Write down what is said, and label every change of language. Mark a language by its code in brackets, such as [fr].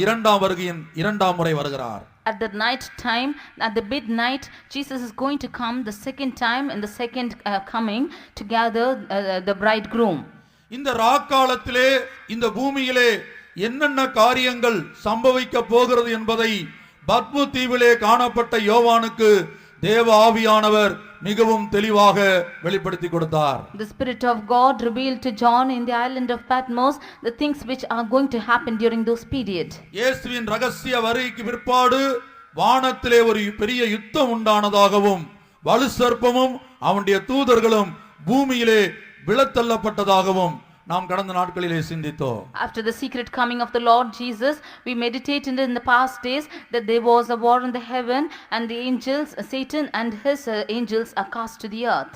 [ta] இரண்டாம் வருகையின் 2ஆம் முறை வருகிறார். [en] At the night time, at the midnight, Jesus is going to come the second time in the second coming to gather the bridegroom. [ta] இந்த ராக்காலத்திலே இந்த பூமியிலே என்னென்ன காரியங்கள் சம்பவிக்க போகிறது என்பதை பத்மு தீவிலே காணப்பட்ட யோவானுக்கு தேவ ஆவியானவர் மிகவும் தெளிவாக வெளிப்படுத்தி கொடுத்தார். [en] The Spirit of God revealed to John in the island of Patmos the things which are going to happen during those period. [ta] இயேசுவின் ரகசிய வருகைக்கு பிற்பாடு வானத்திலே ஒரு பெரிய யுத்தம் உண்டானதாகவும் வலு சர்ப்பமும் அவனுடைய தூதர்களும் பூமியிலே விழத்தள்ளப்பட்டதாகவும் நாம் கடந்த நாட்களிலே சிந்தித்தோம். [en] After the secret coming of the Lord Jesus, we meditated in the past days that there was a war in the heaven and the angels, Satan and his angels are cast to the earth.